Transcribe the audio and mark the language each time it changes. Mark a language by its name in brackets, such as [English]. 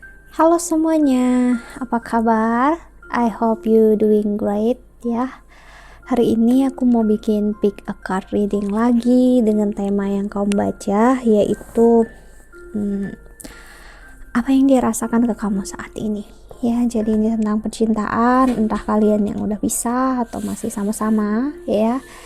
[Indonesian] Halo semuanya, apa kabar? [English] I hope you doing great ya. [Indonesian] Hari ini aku mau bikin [English] pick a card reading [Indonesian] lagi dengan tema yang kamu baca, yaitu apa yang dirasakan ke kamu saat ini. Ya, jadi ini tentang percintaan, entah kalian yang udah pisah atau masih sama-sama ya.